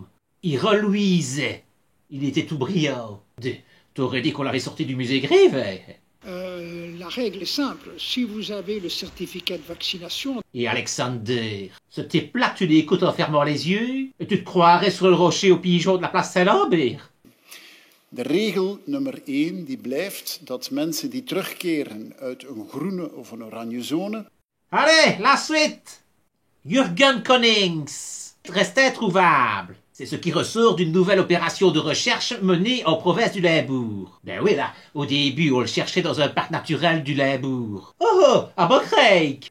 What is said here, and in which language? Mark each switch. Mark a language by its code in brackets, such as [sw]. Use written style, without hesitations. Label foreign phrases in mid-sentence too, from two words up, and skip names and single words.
[fr] Il reluisait. Il était tout brillant. T'aurais dit qu'on l'avait sorti du musée Grévin. La règle est simple. Si vous avez le certificat de vaccination... Et Alexander, ce type-là, tu l'écoutes en fermant les yeux, et tu te croirais sur le rocher au pigeon de la place Saint-Lambert. [nl] De regel nummer 1 die blijft dat mensen die terugkeren uit een groene of een oranje zone... [fr] Allez, la suite! Jürgen Konings reste introuvable. C'est ce qui ressort d'une nouvelle opération de recherche menée en province du Limbourg. Ben oui, là, au début, on le cherchait dans un parc naturel du Limbourg. Oh, à Bocrake!